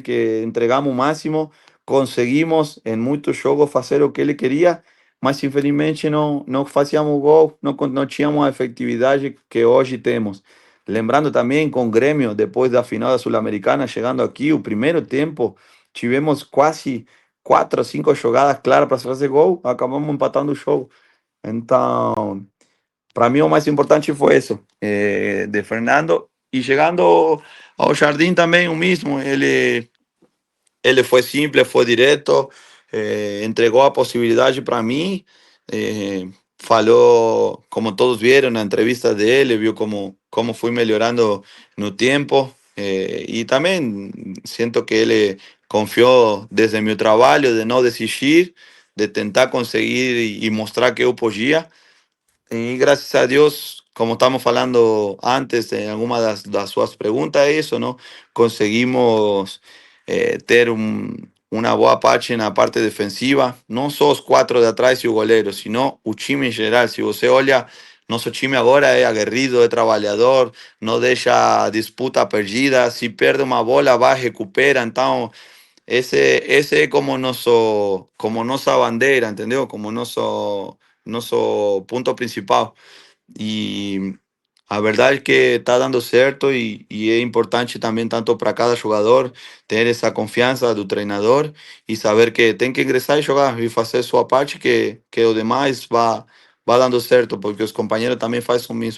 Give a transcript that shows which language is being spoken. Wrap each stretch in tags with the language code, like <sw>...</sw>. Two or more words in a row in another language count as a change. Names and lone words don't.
<pt>Que entregamos o máximo, conseguimos em muitos jogos fazer o que ele queria, mas infelizmente não fazíamos gol, não tínhamos a efetividade que hoje temos. Lembrando também com o Grêmio, depois da final da Sul-Americana, chegando aqui, o primeiro tempo, tivemos quase 4 ou 5 jogadas claras para fazer gol, acabamos empatando o jogo.</pt> <es>Então, para mí lo más importante fue eso, de Fernando. Y llegando ao Jardim también, o mismo, ele fue simple, fue directo, entregó a posibilidad para mí, falou, como todos vieron la entrevista de él, vio cómo fui mejorando no tiempo, y también siento que él confió desde mi trabajo de no desistir, de</es> <pt>tentar conseguir</pt> <es>y mostrar que yo podía. Y gracias a Dios, como estamos hablando antes en alguna de las</es> <pt>suas preguntas,</pt> <es>eso, ¿no?</es> <pt>Conseguimos ter uma boa parte na parte defensiva, não só os quatro de atrás e o goleiro, sino o time em geral. Se você olha, nosso time agora é aguerrido, é trabalhador, não deixa disputa perdida, se perde uma bola, vai, recupera, então</pt> <es>ese es</es> <pt>como nossa bandeira, entendeu? Como nosso</pt> <es>punto principal.</es> <pt>E a verdade é que está dando certo e é importante também, tanto para cada jogador, ter essa confiança do treinador e saber que tem que ingressar e jogar e fazer sua parte, que o demais vá dando certo, porque os companheiros também fazem o mesmo.</pt>